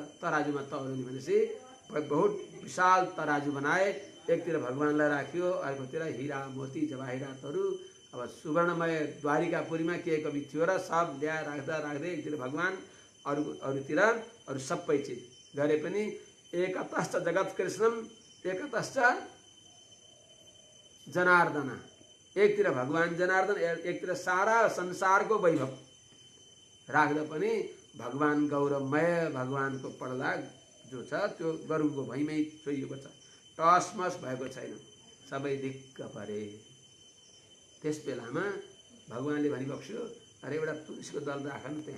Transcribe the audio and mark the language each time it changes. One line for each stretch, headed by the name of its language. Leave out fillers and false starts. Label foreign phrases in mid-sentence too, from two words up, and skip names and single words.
Nepali: तराजुमा तौलिने भनेपछि बहुत विशाल तराजु बनाए। एकतिर भगवानलाई राख्यो, अर्कोतिर हिरा मोती जवाहिरातहरू। अब सुवर्णमय द्वारिकापुरीमा के कवि थियो र सब ल्याएर राख्दा राख्दै एकतिर भगवान, अरूतिर अरू सबै चिज गरे पनि
Sanskrit: एकतश्च जगत कृष्णम एकतश्च जनार्दन।
Nepali: एकतिर भगवान जनार्दन, एकतिर सारा संसारको वैभव राख्दा पनि भगवान गौरवमय भगवानको पर्दा जो छ त्यो गरुडको भैमै छोइएको छ, टसमस भएको छैन, सबै दिक्क परे। त्यस बेलामा भगवानले भनिबक्स्यो, अरे एउटा तुलसीको दल राख न त्यहाँ।